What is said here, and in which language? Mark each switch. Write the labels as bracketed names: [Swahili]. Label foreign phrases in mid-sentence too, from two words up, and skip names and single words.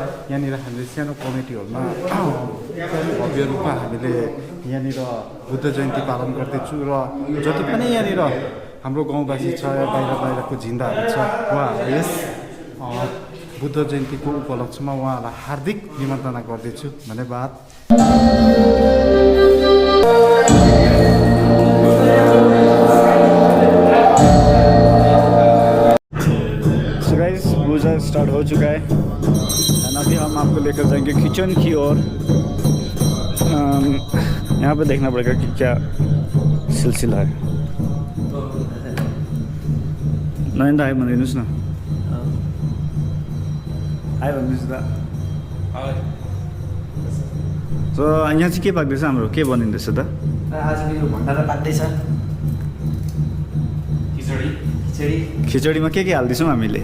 [Nepali] यहाँनिर हामीले सानो कमिटी हलमा भव्य रूपमा हामीले यहाँनिर बुद्ध जयन्ती पालन गर्दैछु र जति पनि यहाँनिर हाम्रो गाउँवासी छ, बाहिरको जिन्दाहरू छ, उहाँहरू यस बुद्ध जयन्तीको उपलक्ष्यमा उहाँहरूलाई हार्दिक निमन्त्रणा गर्दैछु। धन्यवाद। [Hindi] पूजा स्टार्ट हो चुका है और अभी हम आपको लेकर जाएंगे किचन की ओर। यहाँ पे देखना पड़ेगा कि क्या सिलसिला है। [Nepali] नयन हाई भनिदिनुहोस् न, हाई भनिदिनुहोस् त। सो यहाँ चाहिँ के पाक्दैछ, हाम्रो के बनिँदैछ त? आज यो भण्डारा पाक्दैछ, खिचडीमा के हाल्दैछौँ हामीले?